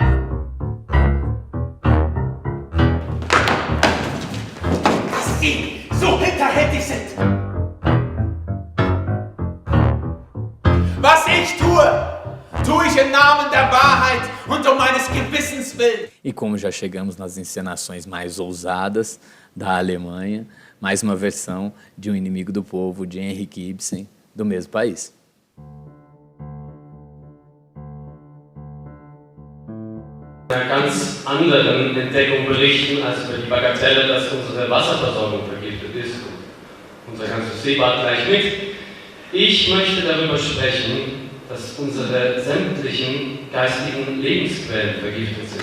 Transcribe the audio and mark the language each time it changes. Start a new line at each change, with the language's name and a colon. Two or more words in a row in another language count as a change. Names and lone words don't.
German: Dass Sie so hinterhältig sind! Was ich tue ich im Namen der Wahrheit und um meines Gewissens willen.
Portuguese: E como já chegamos nas encenações mais ousadas da Alemanha, mais uma versão de Um Inimigo do Povo, de Henrik Ibsen, do mesmo país.
German: Einer ganz anderen Entdeckung berichten, als über die Bagatelle, dass unsere Wasserversorgung vergiftet ist. Unser ganzes Seebad gleich mit. Ich möchte darüber sprechen, dass unsere sämtlichen geistigen Lebensquellen vergiftet sind.